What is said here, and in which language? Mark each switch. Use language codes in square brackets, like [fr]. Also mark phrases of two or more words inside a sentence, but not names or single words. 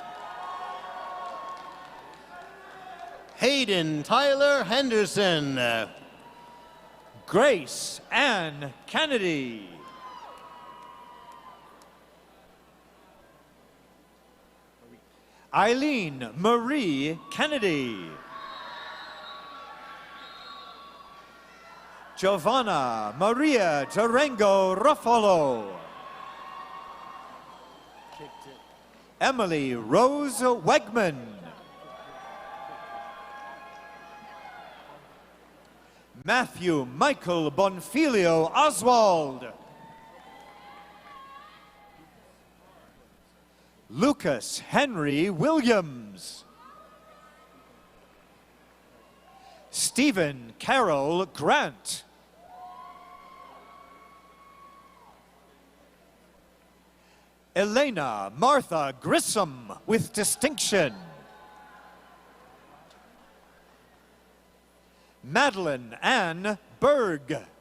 [en] Hayden Tyler Henderson. Grace Ann Kennedy. Eileen Marie Kennedy. Giovanna Maria Durango Ruffalo. Emily Rose Wegman. Matthew Michael Bonfilio Oswald. Lucas Henry Williams. Stephen Carroll Grant. Elena Martha Grissom with distinction. Madeline Ann Berg.